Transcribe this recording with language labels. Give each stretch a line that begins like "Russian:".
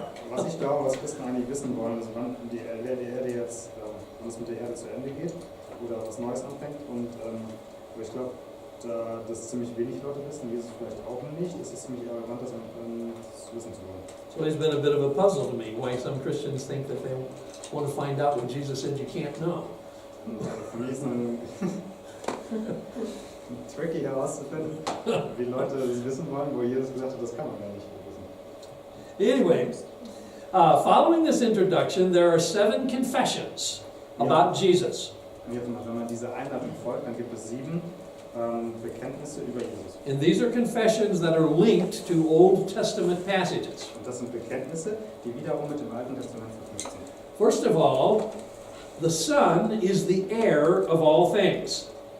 German: Was ich glaube, was Christen eigentlich wissen wollen, ist, wann die Erde jetzt, wann es mit der Erde zu Ende geht oder was Neues anfängt. Und aber ich glaube, dass ziemlich wenig Leute wissen, Jesus vielleicht auch nicht. Es ist ziemlich arrogant, das wissen zu wollen.
English: So it's been a bit of a puzzle to me why some Christians think that they want to find out what Jesus said you can't know.
German: Und für mich ist es tricky herauszufinden, wie Leute das wissen wollen, wo Jesus gesagt hat, das kann man gar nicht wissen.
English: Anyway, following this introduction, there are 7 confessions about Jesus.
German: Und jetzt, wenn man diese Einladung folgt, dann gibt es 7 Bekenntnisse über Jesus.
English: And these are confessions that are linked to Old Testament passages.
German: Und das sind Bekenntnisse, die wiederum mit dem Alten Testament verknüpft sind.
English: First of all, the Son is the heir of all things.